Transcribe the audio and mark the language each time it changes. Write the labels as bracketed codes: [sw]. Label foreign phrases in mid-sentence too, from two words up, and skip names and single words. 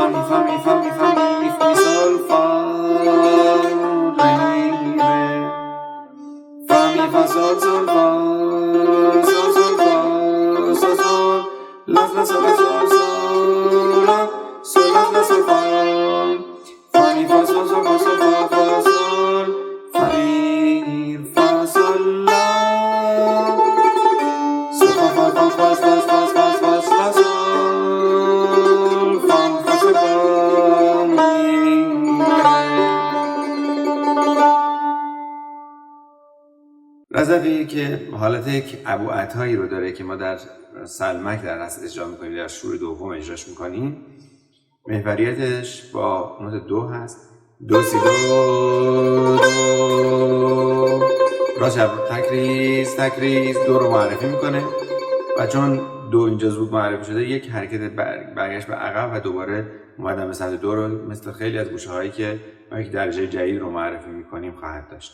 [fa] mi fa mi fa mi fa mi fa mi sol fa re re fa mi fa sol sol fa sol sol fa sol sol la sol la sol sol la sol la sol fa fa mi fa sol sol fa sol fa fa sol fa mi fa sol la sol fa fa fa fa fa fa fa fa la sol fa fa sol fa mi رضوی که حالت یک ابوعطایی رو داره که ما در سلمک در اصل اجرا میکنیم، در شور دوم اجراش میکنیم. محوریتش با نوت دو هست، دو سی دو دو، راست تکریز دو رو معرفی میکنه و چون دو اینجا زود معرفی شده یک حرکت برگشت به عقب و دوباره اومدن به سمت دو رو مثل خیلی از گوشه هایی که ما یک درجه جدید رو معرفی میکنیم خواهد داشت.